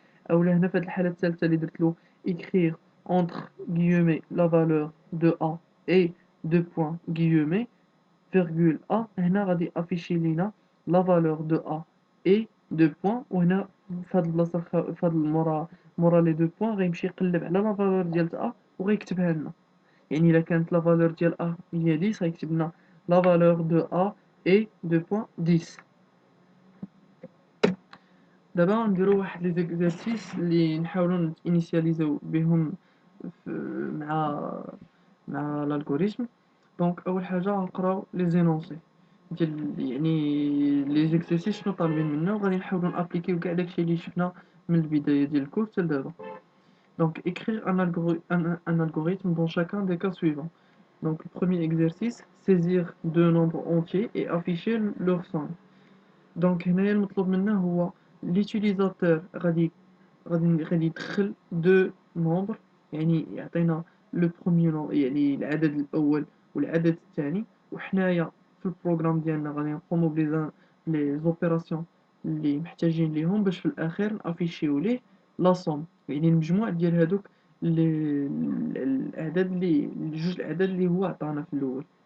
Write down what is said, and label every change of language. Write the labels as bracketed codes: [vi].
[ar] اولا هنا في هذه الحاله الثالثه اللي درت له [fr] écrire entre guillemets la valeur de a et deux points guillemets virgule a [ar] هنا غادي افيشي لينا [fr] la valeur de a et deux points [ar] وهنا في هذه البلاصه في هذا مورا لي deux points غيمشي يقلب على la valeur ديال a وغيكتبها لنا. يعني الا كانت la valeur ديال a هي 10 غيكتب لنا [fr] la valeur de a et deux points 10. [ar] دابا غنديرو واحد لي زيكزارسيس اللي نحاولو نينيسياليزيو بهم مع الالغوريثم. دونك اول حاجه غنقراو لي زينونسي ديال يعني لي زيكزارسيس شنو طالبين منا وغادي نحاولو نابليكيو كاع داكشي اللي شفنا من البدايه ديال الكورس حتى لدابا. [fr] Donc écrire un algorithme dans chacun des cas suivants. Donc le premier exercice, saisir deux nombres entiers et afficher leur somme. [ar] دونك هنايا المطلوب منا هو ليوتيليزاتور غادي يدخل دو نومبر يعني يعطينا لو بروميي نومبر يعني العدد الاول والعدد الثاني وحنايا في البروغرام ديالنا غادي نقومو لي زوبيراسيون اللي محتاجين ليهم باش في الاخير نافيشيو ليه لا سوم يعني المجموع ديال هادوك الاعداد اللي جوج الاعداد اللي هو عطانا في الاول.